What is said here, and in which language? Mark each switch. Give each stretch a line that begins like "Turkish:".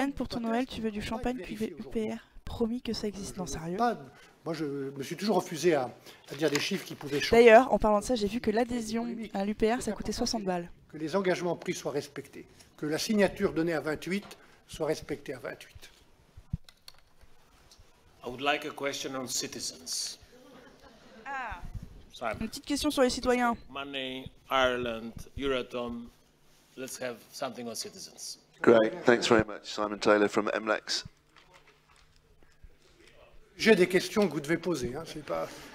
French: Jeanne, pour ton Noël, tu veux du champagne cuvée UPR? Promis que ça existe, non sérieux. Moi, je me suis toujours refusé à dire des chiffres qui pouvaient changer. D'ailleurs, en parlant de ça, j'ai vu que l'adhésion à l'UPR, ça coûtait 60 balles. Que les engagements pris soient respectés, que la signature donnée à 28 soit respectée à 28.
English: I would like a question on citizens.
French: Une petite question sur les citoyens.
English: Money, Ireland, Euratom. Let's have something on citizens. Great, thanks very much. Simon Taylor from MLEX.
French: J'ai des questions que vous devez poser, hein, c'est pas...